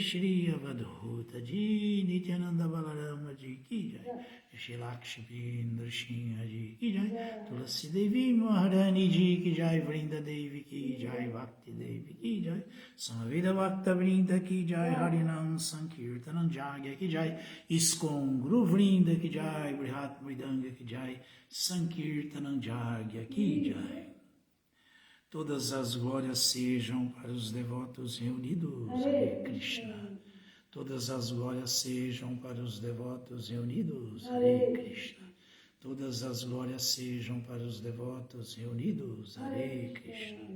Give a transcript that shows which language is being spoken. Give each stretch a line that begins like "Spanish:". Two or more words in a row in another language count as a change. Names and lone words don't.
Hindi: श्री अवधूत जी नित्यानंद बलराम जी की जय श्री लक्ष्मी नृसिंह जी की जय तुलसी देवी महारानी जी की जय वृंदा देवी की जय भक्ति देवी की जय सामवेद भक्त वृंद की जय हरिनाम संकीर्तनम् यज्ञ की जय इस्कॉन गुरु वृंद की जय बृहत् मृदंग की जय संकीर्तनम् यज्ञ की जय.
Portuguese: Todas as glórias sejam para os devotos reunidos, Hare Krishna. Todas as glórias sejam para os devotos reunidos, Hare Krishna. Todas as glórias sejam para os devotos reunidos, Hare Krishna.